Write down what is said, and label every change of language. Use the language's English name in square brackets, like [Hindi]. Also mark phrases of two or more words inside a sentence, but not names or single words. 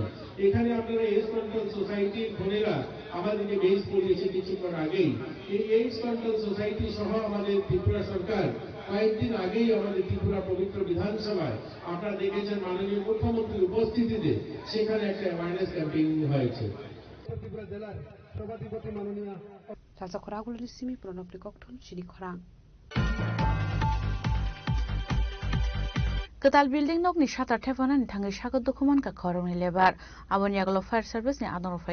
[Bangla] এখানে আপনারা এইডস কন্ট্রোল সোসাইটির বোনেরা আমাদেরকে বেশ পড়িয়েছে কিছুক্ষণ আগেই। এই এইডস কন্ট্রোল সোসাইটি সহ আমাদের ত্রিপুরা সরকার কয়েকদিন আগেই আমাদের ত্রিপুরা পবিত্র বিধানসভায় আপনারা দেখেছেন মাননীয় মুখ্যমন্ত্রীর উপস্থিতিতে সেখানে একটা [English] awareness campaign [Bangla] হয়েছে। [Kok Borok] Salsa Koragul Simi Pronopli Kokton Chini Korang. Ketal building nok ni shatar thefana ni thangi shagot dokuman ka khorong ni lebar abon yaglo [English] fire service [Kok Borok] ni adon fai